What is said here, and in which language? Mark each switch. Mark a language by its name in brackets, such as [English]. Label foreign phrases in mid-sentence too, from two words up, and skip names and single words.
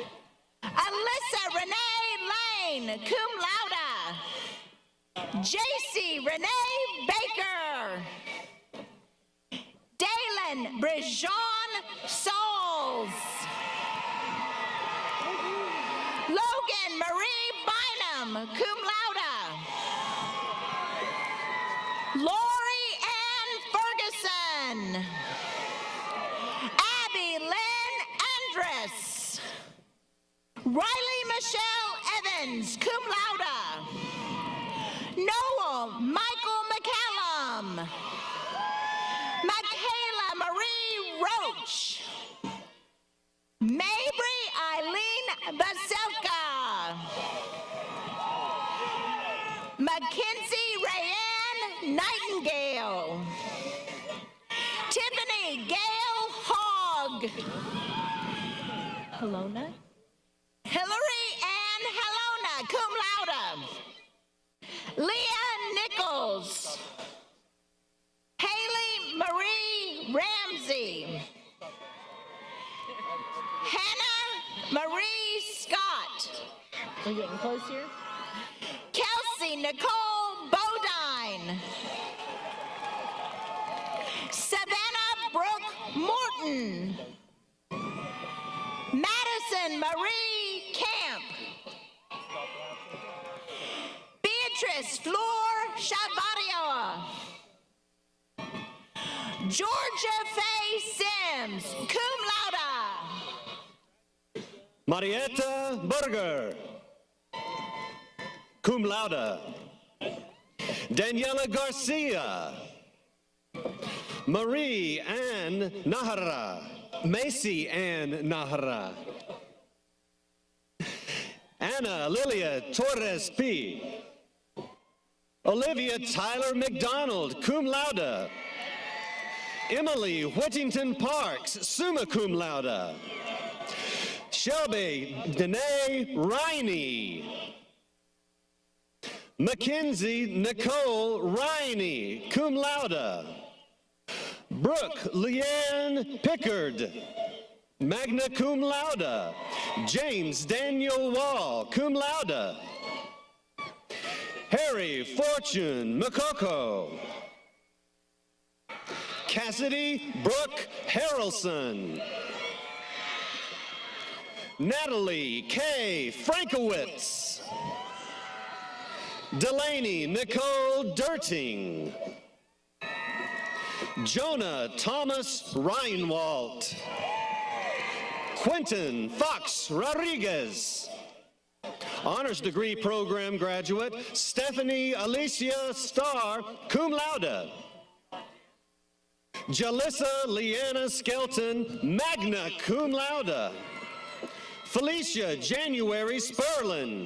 [English] Alyssa Renee Lane, [Latin] cum laude. [English] JC Renee Baker. Dalen Brejon Souls. Logan Marie Bynum, [Latin] cum laude. [English] Lori Ann Ferguson. Abby Lynn Andress. Riley Michelle Evans, [Latin] cum laude. [English] Noel Michael McCallum. Michaela Marie Roach. Mabry Eileen Baselka. Mackenzie Rayanne Nightingale. Tiffany Gale Hogg. Helona. Hillary Ann Helona, [Latin] cum laude. [English] Leah Nichols. Haley Marie Ramsey. Hannah Marie Scott. We're getting close here. Kelsey Nicole Bodine. Savannah Brooke Morton. Madison Marie Camp. Beatrice Fleur Shabadioa. Georgia Faye Sims, [Latin] cum laude. [English] Marietta Berger, [Latin] cum laude. [English] Daniela Garcia. Marie Ann Nahara. Macy Ann Nahara. Anna Lilia Torres P. Olivia Tyler McDonald, [Latin] cum laude. [English] Emily Whittington Parks, [Latin] summa cum laude. [English] Shelby Danae Riney. Mackenzie Nicole Riney, [Latin] cum laude. [English] Brooke Leanne Pickard, [Latin] magna cum laude. [English] James Daniel Wall, [Latin] cum laude. [English] Harry Fortune Makoko. Cassidy Brooke Harrelson. Natalie K. Frankowitz. Delaney Nicole Dirting. Jonah Thomas Reinwald. Quentin Fox Rodriguez. Honors degree program graduate Stephanie Alicia Starr, [Latin] cum laude. [English] Jalissa Leanna Skelton, [Latin] magna cum laude. [English] Felicia January Sperlin.